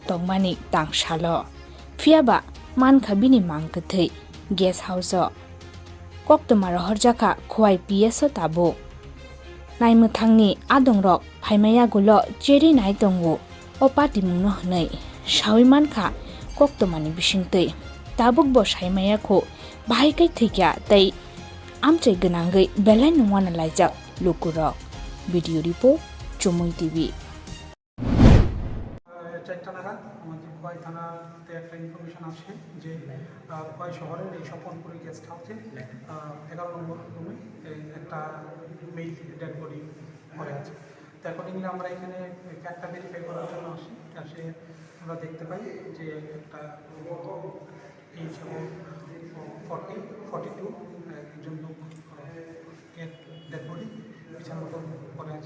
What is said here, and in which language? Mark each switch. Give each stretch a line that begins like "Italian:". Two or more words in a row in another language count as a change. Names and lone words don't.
Kok Borok: tongmani tangsalo fiaba mankha bini Mangkwthwi
English: guest house
Kok Borok: o koktmaro horjaka Khowai PS o tabo naimthangni adongrok phaimaya gulo cheri nai tongo o pati mungno hnei sawi mankha koktmani bisingtwi tabuk bo saimaya kho bahai kai thikya tai amchai ganangai belai nungwana laijak lukurok
English: video report
Kok Borok: CHUMUI TV
Bangla: চারটা নাগাদ আমাদের খোয়াই থানাতে একটা ইনফরমেশন আসে যে খোয়াই শহরের এই স্বপনপুরি
English: guest house
Bangla: 11 নম্বর রুমে একটা
English: male dead body
Bangla: পড়ে আছে। তো অ্যাকর্ডিংলি আমরা এখানে
English: fact verify
Bangla: করার জন্য আসে আমরা দেখতে পাই যে একটা এইজ 42 একজন লোক
English: dead body
Bangla: বিছানার উপর পড়ে আছে।